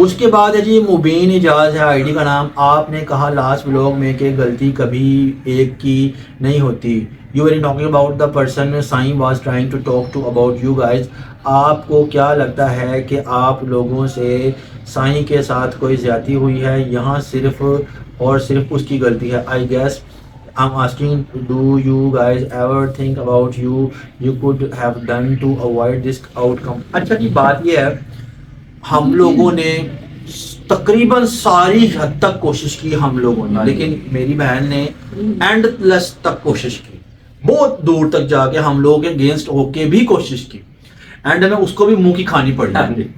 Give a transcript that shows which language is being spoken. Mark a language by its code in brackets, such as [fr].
[hi] उसके बाद है जी मुबीन इजाज है आईडी का नाम। आपने कहा लास्ट व्लॉग में कि गलती कभी एक की नहीं होती। [en] You were talking about the person Sai was trying to talk to about you guys. [hi] आपको क्या लगता है कि आप लोगों से साईं के साथ कोई ज्यादती हुई है, यहाँ सिर्फ और सिर्फ उसकी गलती है? [en] I guess I'm asking, do you guys ever think about you could have done to avoid this outcome? [hi] अच्छा जी, बात ये है, हम लोगों ने तकरीबन सारी हद तक कोशिश की हम लोगों ने, लेकिन मेरी बहन ने एंडलेस तक कोशिश की, बहुत दूर तक जाके हम लोगों के अगेंस्ट होके भी कोशिश की, एंड में उसको भी मुंह की खानी पड़ी।